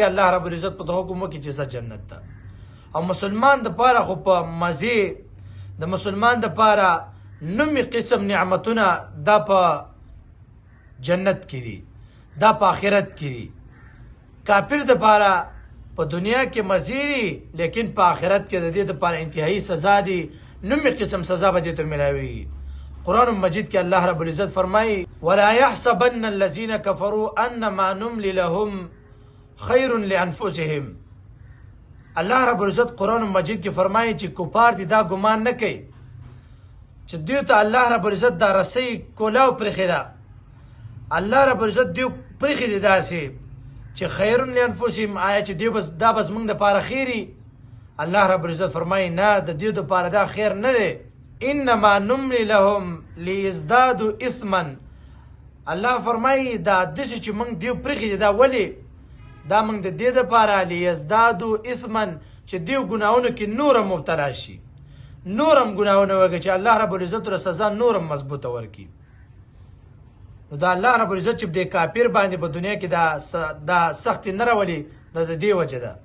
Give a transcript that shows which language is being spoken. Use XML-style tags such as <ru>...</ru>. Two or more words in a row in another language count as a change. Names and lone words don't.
<ps>الله رب العزت په دغه حکم وکړي چې ځه جنت ته. او مسلمان دپاره خو په مزې، د مسلمان دپاره نومي قسم نعمتونه دا په جنت کې دي، دا په آخرت کې دي. کافر دپاره په دنیا کې مزې دي، لیکن په آخرت کې د دې دپاره انتهایی سزا دي، نومي قسم سزا به دې ته میلاویږي. قرآن مجید کې الله رب العزت فرمایي</ps> <ar>ولا يحسبن الذين كفروا انما نملي لهم خير لانفسهم.</ar> <ps>الله رب العزت قرآن مجید کې فرمایي چې کفار دي دا ګمان نه کوي چې دیو ته الله رب العزت دا رسۍ کولاو پرېښې ده، الله رب العزت دیو پرېښې دي داسې چې</ps> <ar>خیر لانفسهم،</ar> <ps>آیا چې دیو بس دا بس موږ دپاره خیري؟ الله رب العزت فرمایي نه، د دیو دپاره دا خیر نه دی.</ps> <ar>انما نملي لهم لیزدادوا اثما.</ar> <ps>الله فرمایي دا داسې چې موږ دیو پرېښې دي دا ولې؟ دا موږ د دې دپاره</ps> <ar>لیزدادوا اثما</ar> <ps>چې دیو ګناهونو کې نورم مبتلا شي، نورم ګناهونه وکړي، چې الله رب العزت له سزا نورم مضبوطه ورکړي. نو دا الله رب العزت چې د کافر باندې په دنیا کې دا سختي نه راولي، دا د دې وجه ده.</ps>